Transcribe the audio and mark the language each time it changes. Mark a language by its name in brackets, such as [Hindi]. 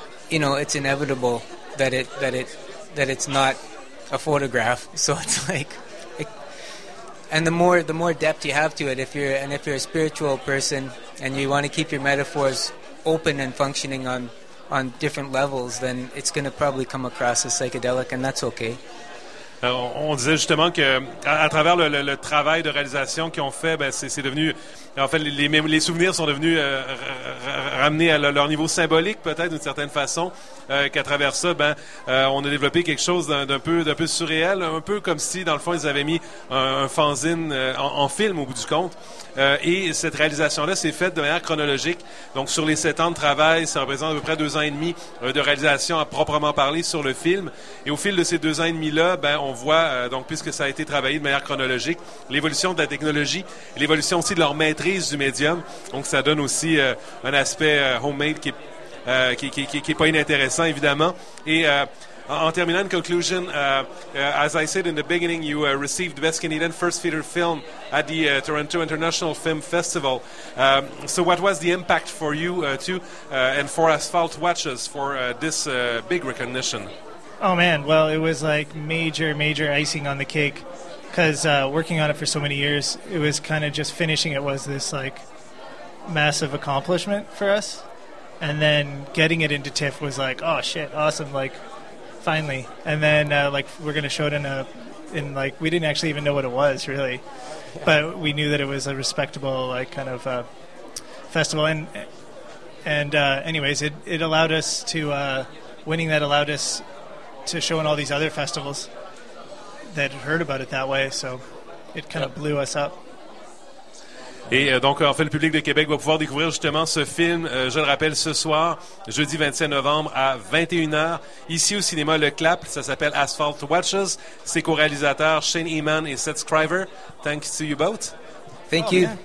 [English] You know, it's inevitable that it's not a photograph. So it's like, and the more depth you have to it, if you're a spiritual person and you want to keep your metaphors open and functioning on different levels, then it's going to probably come across as psychedelic, and that's okay. [French] On disait justement que à travers le travail de réalisation qu'ils ont fait, ben c'est devenu, en fait, les souvenirs sont devenus ramenés à leur niveau symbolique, peut-être d'une certaine façon, qu'à travers ça, ben on a développé quelque chose d'un peu surréel, un peu comme si dans le fond ils avaient mis un fanzine en film au bout du compte. Et cette réalisation-là s'est faite de manière chronologique. Donc, sur les 7 ans de travail, ça représente à peu près 2 ans et demi de réalisation à proprement parler sur le film. Et au fil de ces 2 ans et demi-là, ben, on voit, donc, puisque ça a été travaillé de manière chronologique, l'évolution de la technologie, l'évolution aussi de leur maîtrise du médium. Donc, ça donne aussi un aspect homemade qui est pas inintéressant, évidemment. Et... En terminant, [English] in conclusion, as I said in the beginning, you received Best Canadian First Feature Film at the Toronto International Film Festival. So what was the impact for you and for Asphalt Watches for this big recognition? Oh, man. Well, it was like major, major icing on the cake, because working on it for so many years, it was kind of just finishing it was this like massive accomplishment for us. And then getting it into TIFF was like, oh, shit, awesome, like... Finally, and then we're gonna show it in we didn't actually even know what it was really, but we knew that it was a respectable festival, and anyways it allowed us to winning that allowed us to show in all these other festivals that heard about it that way, so it kind of blew us up. [French] Et donc, en fait, le public de Québec va pouvoir découvrir justement ce film, je le rappelle, ce soir, jeudi 27 novembre à 21h, ici au cinéma Le Clap. Ça s'appelle Asphalt Watches. Ses co-réalisateurs, Shane Eman et Seth Scriver. [English] Thanks to you both. Thank you.